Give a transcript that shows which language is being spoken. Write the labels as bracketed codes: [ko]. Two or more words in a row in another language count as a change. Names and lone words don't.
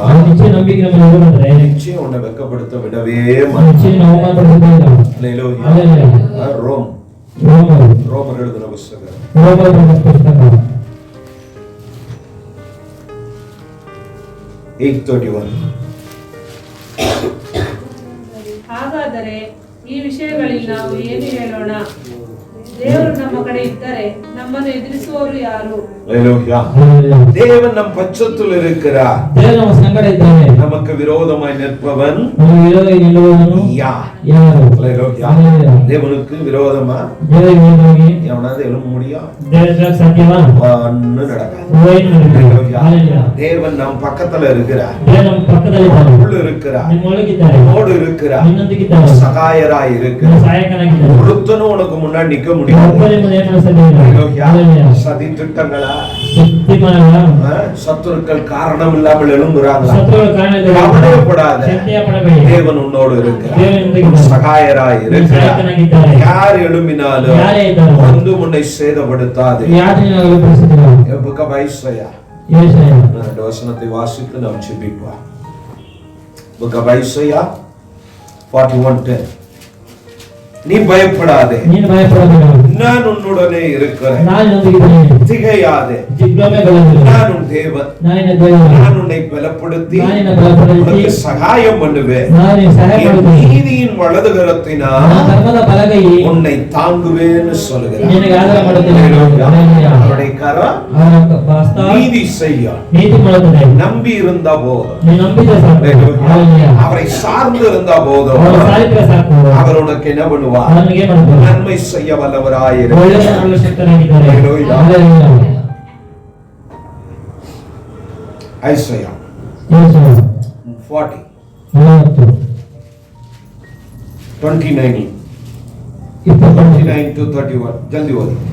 [kn] ನಿಶ್ಚಯ ನಂಬಿಕೆ ನಮ್ಮಲ್ಲಿ ಇರುವುದಾದರೆ [ta] நிச்சயம் உன்னை வெட்கப்படுத்த விடவே மாட்டார். [kn] ನಿಶ್ಚಯ ನಾವು ಅವಮಾನಪಡಿಸುವುದಿಲ್ಲ. [ta] அல்லேலூயா. அல்லேலூயா. ரோமர் எழுதின புத்தகம் [kn] ರೋಮರ ಪುಸ್ತಕ 8:31. ಹಾಗಾದರೆ ಈ ವಿಷಯಗಳಲ್ಲಿ ನಾವು ಏನು ಹೇಳೋಣ? ದೇವರು ನಮ್ಮ ಕಡೆ ಇದ್ದರೆ ನಮ್ಮನ್ನು ಎದುರಿಸುವವರು ಯಾರು? [ta] அல்லேலூயா. தேவன் நம் பட்சத்தில் இருக்கிறார். [kn] ದೇವರು ನಮ್ಮ ಸಂಗಡ ಇದ್ದಾನೆ. [ta] நமக்கு விரோதமாய் நிற்பவன் [kn] ನಮಗೆ ವಿರೋಧವಾಗಿ ನಿಲ್ಲುವವನು [ta] யார்? [kn] ಯಾರು? [ta] அல்லேலூயா. தேவனுக்கு விரோதமா [kn] ದೇವರಿಗೆ ವಿರೋಧವಾಗಿ [ta] எவனாவது எழும்ப முடியும்? [kn] ದೇವರಿಗೆ ಸಾಧ್ಯವಾ? [ta] ஒண்ணு நடக்காது. [kn] ಏನು ನಡೆಯುವುದಿಲ್ಲ. [ta] அல்லேலூயா. தேவன் நம் பக்கத்துல இருக்கிறார். [kn] ದೇವರು ನಮ್ಮ ಪಕ್ಕದಲ್ಲಿದ್ದಾನೆ. [ta] உள்ள இருக்கிறார். [kn] ನಿಮ್ಮ ಒಳಗಿದ್ದಾರೆ. [ta] நம்மோடு இருக்கிறார். [kn] ನಿನ್ನೊಂದಿಗಿದ್ದಾರೆ. [ta] சகாயராய் [kn] ನಿಮ್ಮ [ta] இருக்கிறார். [kn] ಸಹಾಯಕನಾಗಿದ್ದಾರೆ. [ta] ஒருத்தனும் உனக்கு முன்னாடி நிக்க முடியாது. [kn] ಒಬ್ಬನೇ ಮುಂದೆ ಏನು ಸಾಧ್ಯವಿಲ್ಲ. [ta] அல்லேலூயா. சதி திட்டங்களா, [kn] ತೀರ್ಮಾನಗಳ [ta] சத்துருக்கள் காரணம் இல்லாமல் எழும்புறாங்களா? [kn] ಶತ್ರುಗಳ ಕಾರಣದಿಂದ [ta] கவலைப்படாத. [kn] ಚಿಂತೆಯ ಪಡಬೇಡಿ. [ta] தேவன் உன்னோடு இருக்கிறார். [kn] ದೇವರೊಂದಿಗಿದ್ದಾರೆ. [ta] சகாயராய் இருக்கிறார். [kn] ಸಹಾಯಕನಾಗಿದ್ದಾರೆ. [ta] யார் எழும்பினாலும் [kn] ಯಾರೇ ಇದ್ದಾರೋ [ta] ಒಂದು உன்னை சேதப்படுத்தாது. [kn] ಯಾರನ್ನಾಗಲೂ ಪರಿಸ್ಥಿತಿಗಳು [ta] புக் ஆஃப் ஐசையா [kn] ಯೆಶಾಯ [ta] 2 வசனத்தை வாசித்து நாம் ஜெபிப்போம். புக் ஆஃப் ஐசையா 41:10. நீ பயப்படாதே, [kn] ನೀನು ಭಯಪಡಬೇಡ, [ta] நான் உன்னுடனே இருக்கிறேன். [kn] ನಾನು ನಿನ್ನೊಂದಿಗಿದ್ದೇನೆ. [ta] திகையாதே, [kn] ಜಿಜ್ಞಾಸೆಗೊಳ್ಳಬೇಡ, [ta] நான் உன் தேவன். [kn] ನಾನು ನಿನ್ನ ದೇವರು. [ta] நான் உன்னை பலப்படுத்தி [kn] ನಾನು ನಿನ್ನ ಬಲಪಡಿಸಿ [ta] உனக்கு சகாயம் பண்ணுவேன். [kn] ನಾನು ನಿನಗೆ ಸಹಾಯ [ta] என் [kn] ಮಾಡುತ್ತೇನೆ. [ta] நீதியின் வலதுகரத்தினால் [kn] ನನ್ನ ಧರ್ಮದ ಬಲಗೈ [ta] உன்னை தாங்குவேன்னு சொல்லுகிறார். [kn] ನಿನಗೆ ಆಧಾರ ಮಾಡುತ್ತೇನೆ. ಹಲ್ಲೆಲೂಯಾ. [ta] அவருடைய கரம் [kn] ಅವರ ಹಸ್ತ [ta] நீதி செய்யும். [kn] ನೀತಿ ಮಾಡುತ್ತದೆ. [ta] நம்பி இருந்த போதும், [kn] ನೀನು ನಂಬಿದ್ರೆ ಸಾಕು. ಹಲ್ಲೆಲೂಯಾ. [ta] அவரை சார்ந்து இருந்த போதும் [kn] ಅವರ ಸಾರಿದ್ರೆ ಸಾಕು. [ta] அவர் உனக்கு என்ன பண்ணுவார்? [kn] ಅವನಿಗೆ ಏನು ಮಾಡ್ತಾರೆ? [ta] நன்மை செய்ய வல்லவராயிருக்கிறார். [kn] ಒಳ್ಳೆಯ ಮಾಡಲು ಶಕ್ತನಾಗಿದ್ದಾರೆ. ಹಲ್ಲೆಲೂಯಾ. ಹಲ್ಲೆಲೂಯಾ. [ta] ஐசையா [kn] ಯೆಶಾಯ [ta] 40 [kn] 40 29 to 31 ಜಲ್ದಿ ಓದಿ.